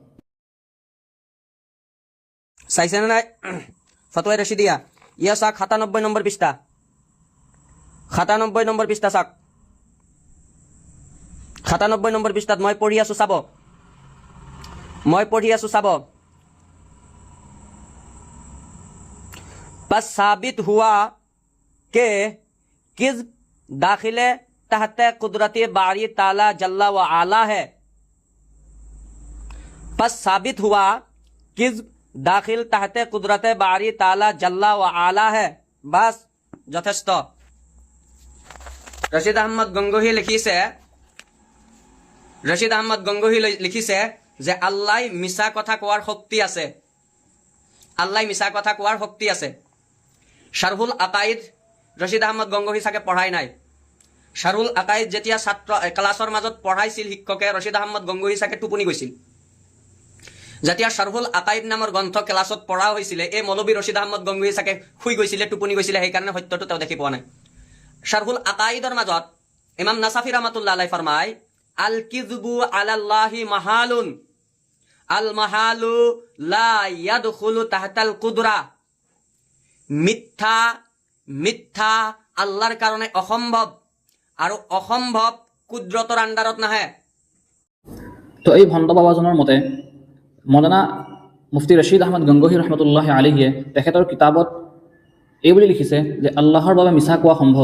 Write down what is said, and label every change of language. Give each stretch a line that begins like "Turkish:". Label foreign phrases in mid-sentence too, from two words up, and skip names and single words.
Assamese: চাইছেনে নাই ফতোয়া রশিদিয়া? ইয়া চাক ৯৭ নম্বৰ পৃষ্ঠা, ৯৭ নম্বৰ পৃষ্ঠা চাক, ৯৭ নম্বৰ পৃষ্ঠাত মই পঢ়ি আছো চাব।
Urdu: بس ثابت ہوا کہ کذب داخلے تحت قدرتی باری تعالیٰ جل و علا ہے. بس ثابت ہوا کذب داخل تحت قدرت باری تعالیٰ جل و علا ہے.
Assamese: बस যথেষ্ট। রশিদ আহমদ গংগোহী লিখিছে যে আল্লাহ মিছা কথা কোৱাৰ শক্তি আছে। শারহুল আকাইদ রশিদ আহমদ গংগোহী চাগে পঢ়াই নাই। শারহুল আকাইদ যেতিয়া ছাত্ৰ ক্লাছৰ মাজত পঢ়াইছিল শিক্ষকে, ৰশিদ আহমদ গংগোহী চাগে টোপনি গৈছিল। যেতিয়া শারহুল আকাইদ নামৰ গ্ৰন্থ ক্লাছত পঢ়া হৈছিলে, এই মৌলবী ৰশিদ আহমদ গংগোহী চাগে শুই গৈছিলে, টোপনি গৈছিলে, সেইকাৰণে সত্যটো তেওঁ দেখি পোৱা নাই। শারহুল আকাইদৰ মাজত ইমাম নাছাফি
Arabic: رحمة الله عليه
Assamese: ফৰমায়,
Arabic: الكذب على الله محال المحال لا يدخل تحت القدرة.
Assamese: মিথ্যা আল্লাহৰ কাৰণে অসম্ভৱ, আৰু অসম্ভৱ কুদৰতৰ আণ্ডাৰত নাহে। তো এই ভণ্ড বাবাজনৰ মতে মৌলানা মুফতি ৰশিদ আহমদ গংগোহী ৰহমতুল্লাহি আলাইহিয়ে তেখেতৰ কিতাপত এই বুলি লিখিছে যে আল্লাহৰ বাবে মিছা কোৱা সম্ভৱ।